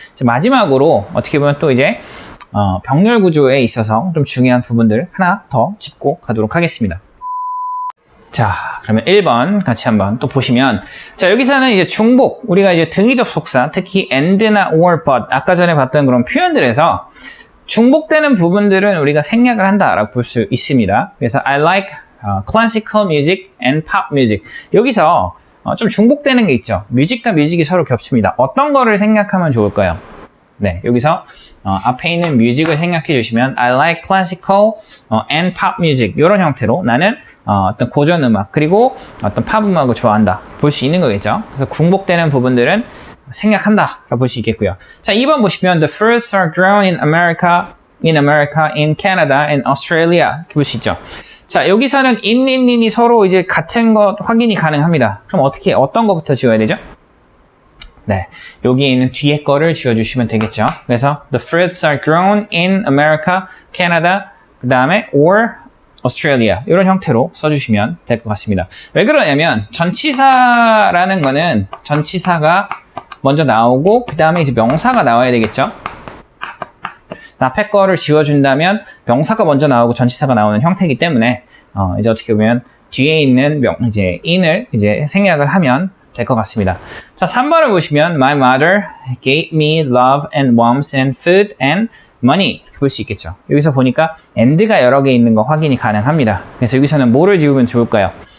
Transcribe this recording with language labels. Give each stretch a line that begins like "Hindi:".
Korean: 자, 마지막으로 어떻게 보면 또 이제 병렬 구조에 있어서 좀 중요한 부분들 하나 더 짚고 가도록 하겠습니다. 자, 그러면 1번 같이 한번 또 보시면 자, 여기서는 이제 중복 우리가 이제 등위 접속사 특히 and나 or but 아까 전에 봤던 그런 표현들에서 중복되는 부분들은 우리가 생략을 한다라고 볼 수 있습니다. 그래서
English: I like classical music and pop music
Korean: 여기서 좀 중복되는 게 있죠. 뮤직과 뮤직이 서로 겹칩니다. 어떤 거를 생략하면 좋을까요? 네, 여기서 앞에 있는 뮤직을 생략해 주시면
English: I like classical and pop music
Korean: 이런 형태로 나는 어떤 고전 음악 그리고 어떤 팝 음악을 좋아한다 볼 수 있는 거겠죠. 그래서 중복되는 부분들은 생략한다 라고 볼 수 있겠고요. 자, 2번 보시면
English: The fruits are grown in America, in Canada, and Australia
Korean: 이렇게 볼 수 있죠. 자, 여기서는 in이 서로 이제 같은 것 확인이 가능합니다. 그럼 어떤 거부터 지워야 되죠? 네, 여기 있는 뒤에 거를 지워주시면 되겠죠. 그래서
English: The fruits are grown in America, Canada,
Korean: 그 다음에
English: or Australia
Korean: 이런 형태로 써주시면 될 것 같습니다. 왜 그러냐면 전치사라는 거는 전치사가 먼저 나오고 그 다음에 이제 명사가 나와야 되겠죠. 앞에 거를 지워준다면 명사가 먼저 나오고 전치사가 나오는 형태이기 때문에 이제 어떻게 보면 뒤에 있는 이제 in을 이제 생략을 하면 될 것 같습니다. 자, 3번을 보시면
English: My mother gave me love and warmth and food and money
Korean: 이렇게 볼 수 있겠죠. 여기서 보니까 and가 여러 개 있는 거 확인이 가능합니다. 그래서 여기서는 뭐를 지우면 좋을까요?